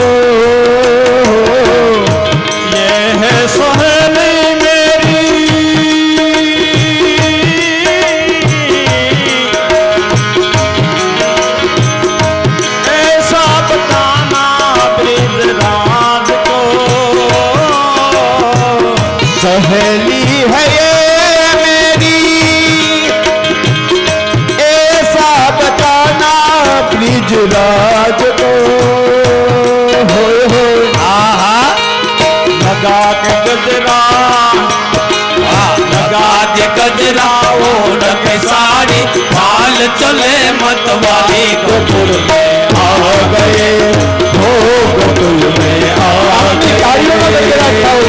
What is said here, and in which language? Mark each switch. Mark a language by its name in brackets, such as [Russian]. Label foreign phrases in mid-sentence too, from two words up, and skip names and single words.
[Hindi] ये है सहेली मेरी, ऐसा बताना ब्रिजराज को। सहेली है ये मेरी, ऐसा बताना ब्रिजराज को। आहा लगा के गजरा, लगा दे गजरा ओढ़ के साड़ी, हाल चले मतवाली गोकुल में आ गए हो गोकुल में आ गए।